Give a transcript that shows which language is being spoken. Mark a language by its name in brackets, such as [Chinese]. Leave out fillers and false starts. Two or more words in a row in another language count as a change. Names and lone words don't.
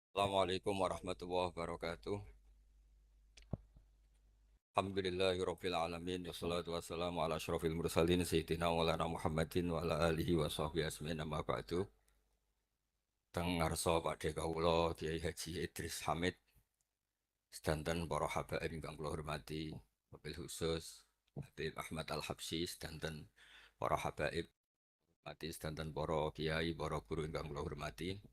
[Arabic] السلام عليكم ورحمة الله وبركاته. الحمد لله رب العالمين والصلاة والسلام على أشرف المرسلين سيدنا مولانا محمد وعلى آله وصحبه أجمعين أما بعد. [Javanese] Teng ngarsa Pakde kawula Kiai Haji Idris Hamid sedanten para habaib ingkang kula hormati, [Arabic] وبالخصوص [Javanese] Habib Ahmad Al-Habsyi sedanten para habaib mati sedanten para kiai, para guru ingkang kula hormati.